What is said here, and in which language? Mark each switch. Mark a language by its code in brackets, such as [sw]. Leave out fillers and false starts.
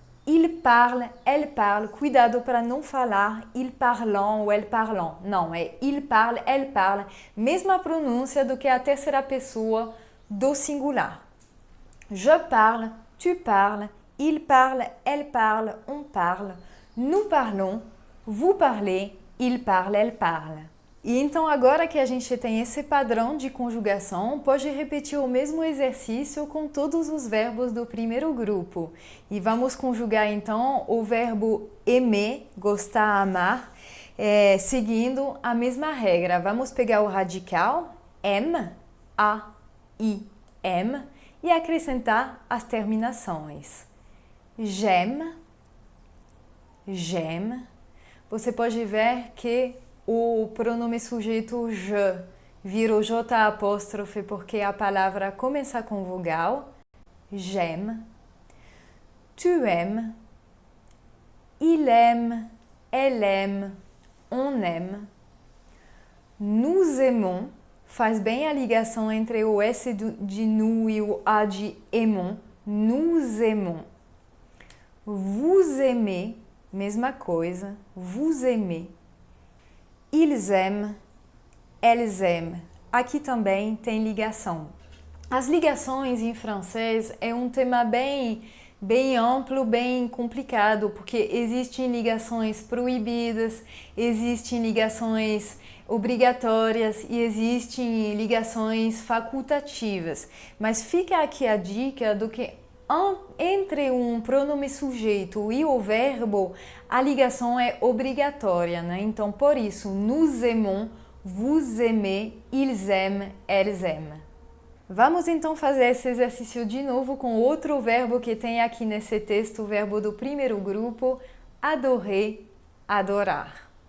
[fr] Il parle, elle parle, [pt] cuidado para não falar [fr] il parlant ou elle parlant. [pt] Não, é [fr] il parle, elle parle, [pt] mesma pronúncia do que a terceira pessoa do singular. [fr] Je parle, tu parles, il parle, elle parle, on parle, nous parlons, vous parlez, il parle, elle parle. [pt] E então agora que a gente tem esse padrão de conjugação, pode repetir o mesmo exercício com todos os verbos do primeiro grupo. E vamos conjugar então o verbo aimer, gostar, amar, seguindo a mesma regra. Vamos pegar o radical, M, A, I, M, e acrescentar as terminações. [fr] J'aime, j'aime. [pt] Você pode ver que o pronome sujeito je virou J apóstrofe porque a palavra começa com vogal. [fr] J'aime, tu aimes, il aime, elle aime, on aime. Nous aimons, [pt] faz bem a ligação entre o S de nous e o A de aimons. [fr] Nous aimons. Vous aimez, [pt] mesma coisa. [fr] Vous aimez. Ils aiment, elles aiment. [pt] Aqui também tem ligação. As ligações em francês é um tema bem amplo, bem complicado, porque existem ligações proibidas, existem ligações obrigatórias e existem ligações facultativas. Mas fica aqui a dica do que entre um pronome sujeito e o verbo, a ligação é obrigatória, né? Então, por isso, [fr] nous aimons, vous aimez, ils aiment, elles aiment. [pt] Vamos então fazer esse exercício de novo com outro verbo que tem aqui nesse texto, o verbo do primeiro grupo, adorer, adorar.